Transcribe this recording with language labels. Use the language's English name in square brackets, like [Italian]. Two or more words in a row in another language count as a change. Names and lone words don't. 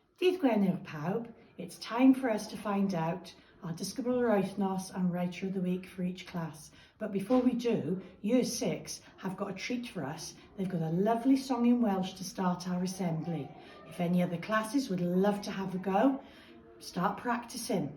[Welsh] Dydd Gwener pawb, [English] it's time for us to find out our [Welsh] disgybl yr wythnos [English] and writer of the week for each class. But before we do, Year 6 have got a treat for us. They've got a lovely song in Welsh to start our assembly. If any other classes would love to have a go, start practicing.